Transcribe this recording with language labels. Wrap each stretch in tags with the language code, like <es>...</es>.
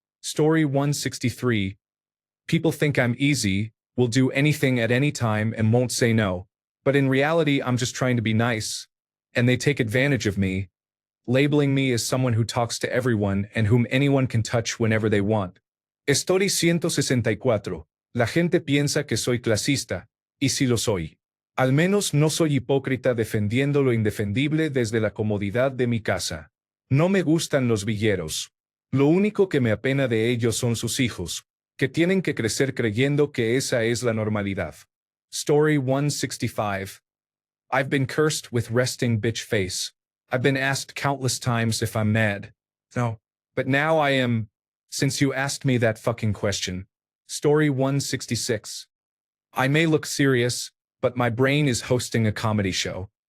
<en>Story 163. People think I'm easy, will do anything at any time and won't say no. But in reality, I'm just trying to be nice, and they take advantage of me, labeling me as someone who talks to everyone and whom anyone can touch whenever they want. Story 164.</en> <es>La gente piensa que soy clasista, y sí lo soy. Al menos no soy hipócrita defendiendo lo indefendible desde la comodidad de mi casa. No me gustan los villeros. Lo único que me apena de ellos son sus hijos, que tienen que crecer creyendo que esa es la normalidad. Story 165.</es> <en>I've been cursed with resting bitch face. I've been asked countless times if I'm mad. No, but now I am, since you asked me that fucking question. Story 166. I may look serious, but my brain is hosting a comedy show.</en>